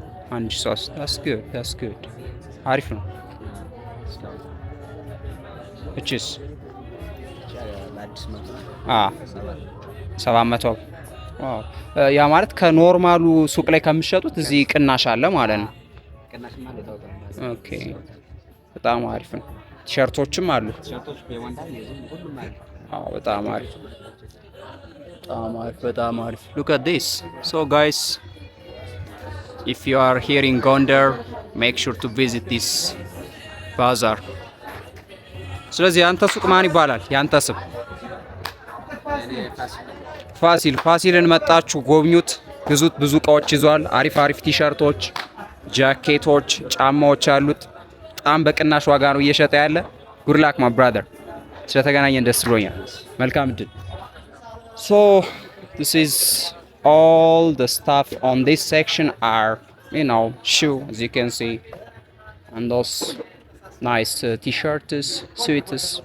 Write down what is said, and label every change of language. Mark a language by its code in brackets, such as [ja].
[am] 1.3 [en] that's good [am] አሪፍ ነው። እቺስ 700። ዋው ያ ማለት ከኖርማሉ ሱቅ ላይ ከምትሸጡት እዚህ ቅናሽ አለ ማለት ነው። ኦኬ በጣም አሪፍ ነው። ቲሸርቶችም አሉ። በጣም አሪፍ በጣም አሪፍ። [en] look at this. so guys, if you are here in Gondar, make sure to visit this bazaar. [am] ስለዚህ ያንተ ሱቅ ማን ይባላል? ያንተ ስም? ፋሲልን መጣችሁ ጎብኙት፣ ግዙት። ብዙ እቃዎች ይዟል። አሪፍ ቲሸርቶች፣ ጃኬቶች፣ ጫማዎች አሉት። በጣም በቅናሽ ዋጋ ነው እየሸጠ ያለ። [en] good luck my brother. [am] ስለተገናኘን ደስ ብሎኛል። መልካም እድል። [en] so this is all the stuff on this section are shoe, as you can see, and those nice t-shirts, suits.